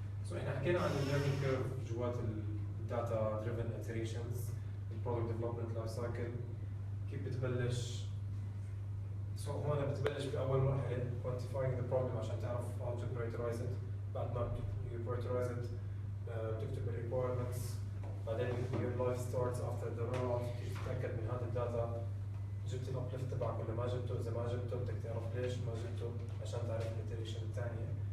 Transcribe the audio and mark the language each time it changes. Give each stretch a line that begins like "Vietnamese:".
English: So
Arabic: احنا حكينا عن
English: learning curve
Arabic: جوات
English: data driven iterations product development life cycle.
Arabic: كيف بتبلش؟
English: So
Arabic: هون بتبلش بأول مرحلة
English: quantifying the problem
Arabic: عشان تعرف
English: how to prioritize it.
Arabic: بعد ما
English: you prioritize it
Arabic: بتكتب ال requirements. بعدين
English: your life starts after the rollout.
Arabic: تيجي تتأكد من هذا الداتا جبت الابليفت تبعك ولا ما جبته. إذا ما جبته بدك تعرف ليش ما جبته عشان تعرف الiteration الثانية.